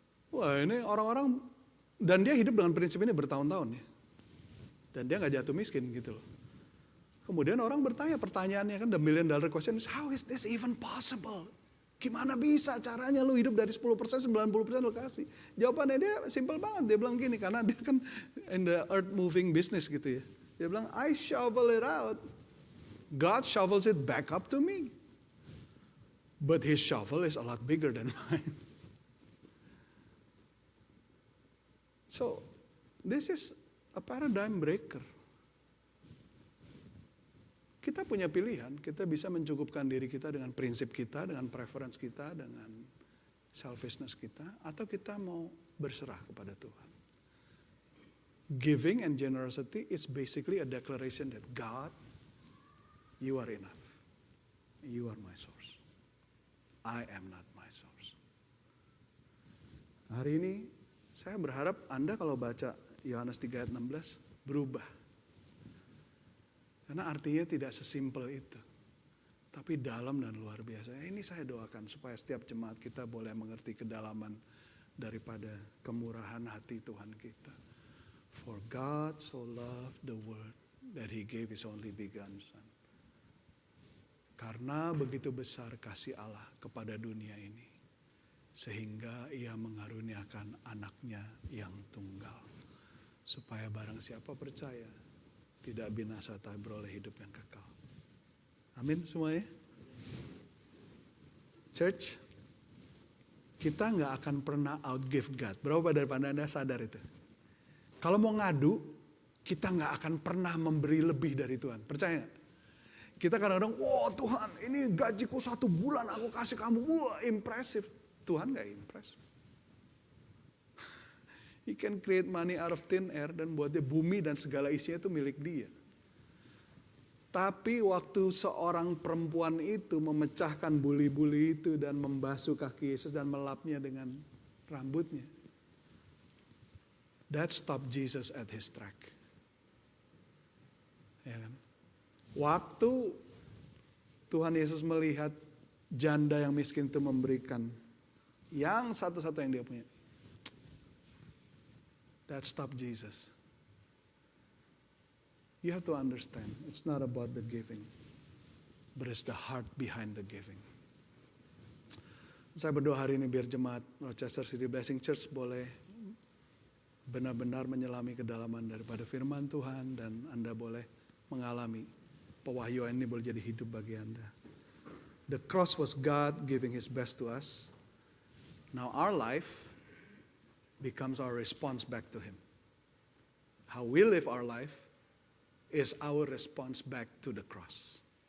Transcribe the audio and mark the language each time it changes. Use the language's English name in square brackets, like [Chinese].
[Indonesian] Wah ini orang-orang, dan dia hidup dengan prinsip ini bertahun-tahun ya. Dan dia gak jatuh miskin gitu loh. Kemudian orang bertanya, pertanyaannya kan [English] the $1 million question is, how is this even possible? [Indonesian] Gimana bisa caranya lu hidup dari 10%, 90% lu kasih? Jawabannya dia simple banget, dia bilang gini, karena dia kan [English] in the earth moving business [Indonesian] gitu ya. Dia bilang, [English] I shovel it out. God shovels it back up to me. But His shovel is a lot bigger than mine. So, this is a paradigm breaker. [Indonesian] Kita punya pilihan, kita bisa mencukupkan diri kita dengan prinsip kita, dengan preference kita, dengan selfishness kita, atau kita mau berserah kepada Tuhan. [English] Giving and generosity is basically a declaration that God, you are enough. You are my source. I am not my source. [Indonesian] Hari ini saya berharap Anda kalau baca Yohanes 3 ayat 16 berubah. Karena artinya tidak sesimpel itu. Tapi dalam dan luar biasa. Ini saya doakan supaya setiap jemaat kita boleh mengerti kedalaman daripada kemurahan hati Tuhan kita. [English] For God so loved the world that He gave His only begotten Son. [Indonesian] Karena begitu besar kasih Allah kepada dunia ini, sehingga Ia mengaruniakan anaknya yang tunggal, supaya barang siapa percaya, tidak binasa tapi beroleh hidup yang kekal. Amin semuanya. Church, kita gak akan pernah outgive God. Berapa daripada Anda sadar itu? Kalau mau ngadu, kita gak akan pernah memberi lebih dari Tuhan. Percaya gak? Kita kadang-kadang, wah Tuhan ini gajiku 1 bulan aku kasih kamu, wah impressive. Tuhan gak impress. [English] He can create money out of thin air [Indonesian] dan buat dia bumi dan segala isinya itu milik dia. Tapi waktu seorang perempuan itu memecahkan buli-buli itu dan membasuh kaki Yesus dan melapnya dengan rambutnya. [English] That stopped Jesus at his track. [Indonesian] Ya kan? Waktu Tuhan Yesus melihat janda yang miskin itu memberikan yang satu-satu yang dia punya. [English] That stopped Jesus. You have to understand, it's not about the giving, but it's the heart behind the giving. [Indonesian] Saya berdoa hari ini biar jemaat Rochester City Blessing Church boleh benar-benar menyelami kedalaman daripada firman Tuhan dan Anda boleh mengalami pewahyuan ini boleh jadi hidup bagi Anda. [English] The cross was God giving His best to us. Now our life becomes our response back to Him. How we live our life is our response back to the cross.